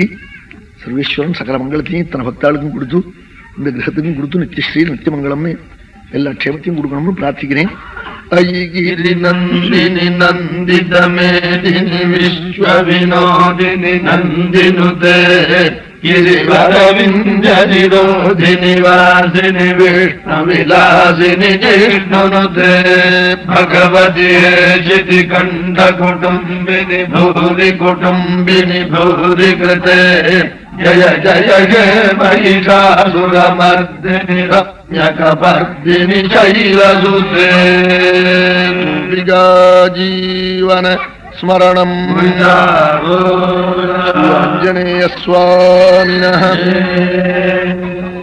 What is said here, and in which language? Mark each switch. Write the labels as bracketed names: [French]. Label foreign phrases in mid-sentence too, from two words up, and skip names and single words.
[Tamil] சர்வேஸ்வரன் சகல மங்களத்தையும் இத்தனை பக்தாளுக்கும் கொடுத்து, இந்த கிரகத்துக்கும் கொடுத்து நித்தியஸ்ரீ நித்தியமங்கலம்னு எல்லா க்ஷேமத்தையும் கொடுக்கணும்னு பிரார்த்திக்கிறேன். [Sanskrit] अयिगिरि नन्दिनि नन्दितमेदिनि विश्व विनोदिनि नन्दिनुते गिरिवरविंजनिरोधिनि वासिनि विष्णुविलासिनि जिष्णुनुते भगवति हेशिति कण्ठकुटुम्बिनि भूरि कुटुम्बिनि भूरि कृते जय जय हे महिषासुरमर्दिनि रम्यकपर्दिनि शैलसुते जीवन स्मरणं आञ्जनेय स्वामिनः।